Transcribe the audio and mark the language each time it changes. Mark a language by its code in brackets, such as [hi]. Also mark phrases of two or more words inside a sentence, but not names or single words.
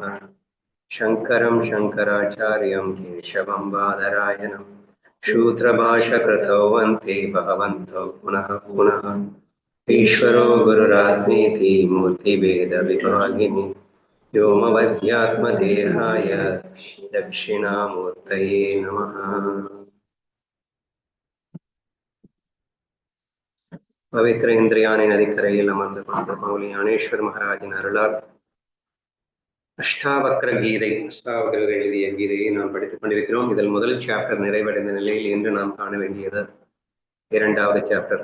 [sa] शङ्करं शङ्कराचार्यं केशवं बादरायणं शूद्रभाषकृतौ वन्ते भगवन्तौ पुनः पुनः। ईश्वरो गुरुरात्मेति मूर्तिभेदविभागिनि व्योमवद्यात्मदेहाय दक्षिणामूर्तये नमः। [ta] பவித்திர இந்திரியானை நதிக்கரையில் அமர்ந்து கொண்ட மௌலி ஞானேஸ்வர் மகாராஜின் அருளால் அஷ்டாவக்ர கீதை, அஷ்டாவகர்கள் எழுதிய கீதையை நாம் படித்துக் கொண்டிருக்கிறோம். இதில் முதல் சாப்டர் நிறைவடைந்த நிலையில் இன்று நாம் காண வேண்டியது இரண்டாவது சாப்டர்.